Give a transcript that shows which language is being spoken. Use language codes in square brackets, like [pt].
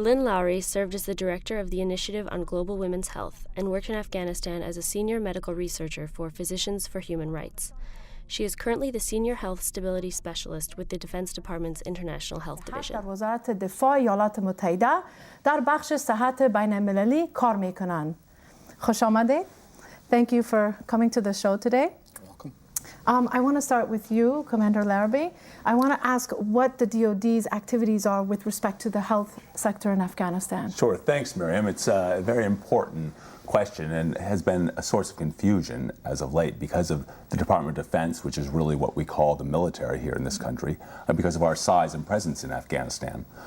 [en] Lynn Lawry served as the director of the Initiative on Global Women's Health and worked in Afghanistan as a senior medical researcher for Physicians for Human Rights. She is currently the Senior Health Stability Specialist with the Defense Department's International Health Division. [fa] در وزارت دفاع ایالات متحده در بخش صحت بین‌المللی کار می‌کنند. خوش آمدید. [en] Thank you for coming to the show today. I want to start with you, Commander Laraby. I want to ask what the DoD's activities are with respect to the health sector in Afghanistan. Sure. Thanks, Miriam. It's a very important question and has been a source of confusion as of late because of the Department of Defense, which is really what we call the military here in this country, and because of our size and presence in Afghanistan.